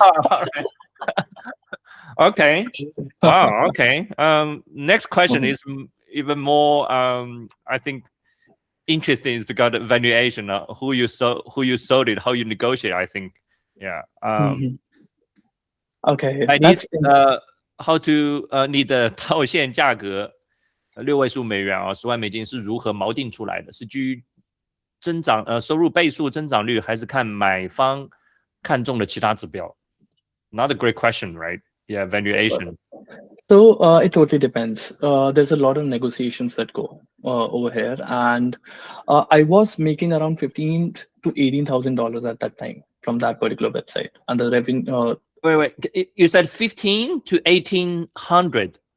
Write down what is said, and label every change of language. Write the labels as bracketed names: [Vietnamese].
[English] All right. Okay. Wow. Okay. Next question is even more, I think, interesting, is because of valuation. Who you sold it, how you negotiate. I think, yeah. Okay. Chinese, how to [Chinese] 你的套现价格6位数美元10万美金是如何锚定出来的？是基于增长收入倍数增长率，还是看买方看中的其他指标？ [English] Another great question, right? Yeah, valuation. So it totally depends. There's a lot of negotiations that go over here, and I was making around $15,000 to $18,000 at that time from that particular website, and the revenue. Wait. You said 15 to 1,800.